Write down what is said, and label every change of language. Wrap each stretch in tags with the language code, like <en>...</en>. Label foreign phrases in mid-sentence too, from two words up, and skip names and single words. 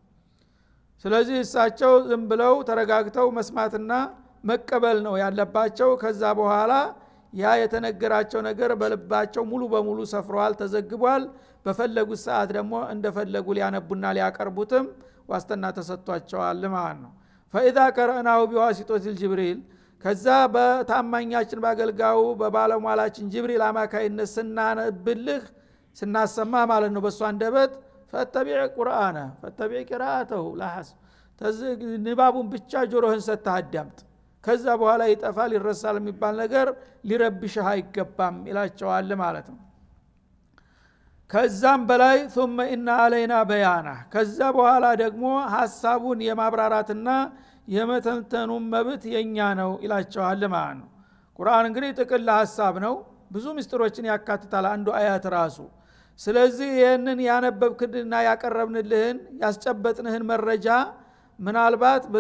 <am>ስለዚህ እሳቸው ዝም ብለው ተረጋግተው መስማትና መቀበል ነው ያለባቸው። ከዛ በኋላ ያ የተነገራቸው ነገር በልባቸው ሙሉ በሙሉ ሰፍሯል፣ ተዘግቧል። በፈለጉት ሰዓት ደግሞ እንደፈለጉ ሊያነቡና ሊያቀርቡትም ዋስትና ተሰጥቷቸዋል ማለት ነው።</am> <ar>فإذا قرأناه بواسطة الجبريل</ar> <am>ከዛ በታማኛችን ባገልጋው በባለሟላችን ጅብሪል አማካይነት ስናነብልህ ስናሰማ ማለት ነው በሷ አንደበት</am> <ar>فاتبع قرآنه فاتبع قراءته</ar> <am>ላሐስ ንባቡን ብቻ ጆሮህን ሰጥተህ አዳምጥ። ከዛ በኋላ ይጠፋል ይረሳል የሚባል ነገር ሊረብሽህ አይገባም ይላቸዋል ማለት ነው። ከዛም በላይ</am> <ar>ثم ان علينا بيانه</ar> <am>ከዛ በኋላ ደግሞ ሐሳቡን የማብራራትና የመተንተኑ መብት የኛ ነው ይላቸዋል ማለት ነው። ቁርአን እንግዲህ ጥቅል ሐሳብ ነው፣ ብዙ ምስጢሮችን ያካትታል አንዱ አያት ራሱ። ስለዚህ ይሄንን ያነበብክልና ያቀረብንልህን ያስጨበጥንህን መረጃ ምናልባት በዛ</am>